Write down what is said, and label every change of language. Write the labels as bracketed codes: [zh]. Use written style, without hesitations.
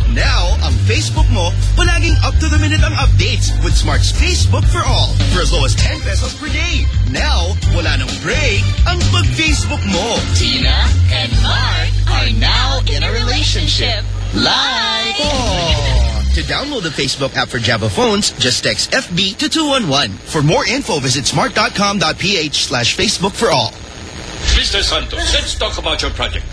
[en] Now, [tl] ang Facebook mo, palaging [en] up-to-the-minute ang updates with Smart's Facebook for All for as low as 10 pesos per day. [tl] Now, wala nang break ang pag-Facebook mo. [en] Tina and Mark are now in a relationship. Live! To download the Facebook app for Java phones, just text FB to 211. For more info, visit smart.com.ph/Facebook for all. Mr. Santos, let's talk about your project.